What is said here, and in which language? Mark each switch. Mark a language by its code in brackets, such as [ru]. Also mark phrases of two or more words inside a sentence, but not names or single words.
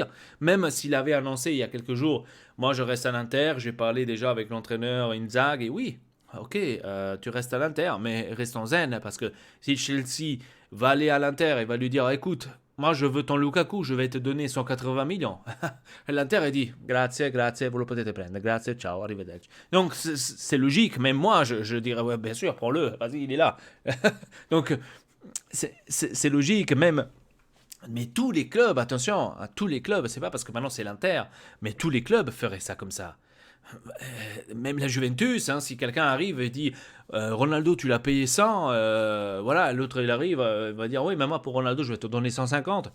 [fr] Même s'il avait annoncé il y a quelques jours, moi je reste à l'Inter, j'ai parlé déjà avec l'entraîneur Inzaghi, et oui, ok, tu restes à l'Inter, mais restons zen, parce que si Chelsea va aller à l'Inter et va lui dire, écoute, moi je veux ton Lukaku, je vais te donner 180 millions. L'Inter a dit, grazie, vous le potete prendre, [it] grazie, ciao, arrivederci. [fr] Donc c'est logique, même moi je dirais, ouais, bien sûr, prends-le, vas-y, il est là. Donc c'est logique, même... Mais tous les clubs, attention, tous les clubs, c'est pas parce que maintenant c'est l'Inter, mais tous les clubs feraient ça comme ça. Même la Juventus, hein, si quelqu'un arrive et dit Ronaldo, tu l'as payé 100, voilà, l'autre il arrive, il va dire oui, mais moi pour Ronaldo, je vais te donner 150.